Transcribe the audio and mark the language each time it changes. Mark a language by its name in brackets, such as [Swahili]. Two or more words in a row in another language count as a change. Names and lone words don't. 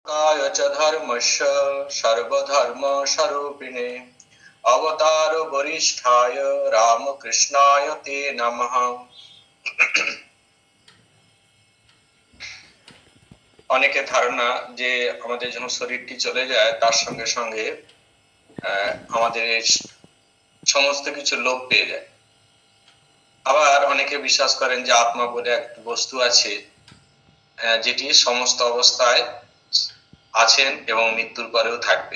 [Sanskrit] काय च धर्मस्य सर्वधर्मस्वरूपिणे अवतार वरिष्ठाय रामकृष्णाय ते नमः। [Bangla] অনেকের ধারণা যে আমাদের যখন শরীরটি চলে যায় তার সঙ্গে সঙ্গে আমাদের সমস্ত কিছু লোপ পেয়ে যায়। আবার অনেকে বিশ্বাস করেন যে আত্মা বলে এক বস্তু আছে যেটি সমস্ত অবস্থায় আছেন এবং মৃত্যুর পরেও থাকবে।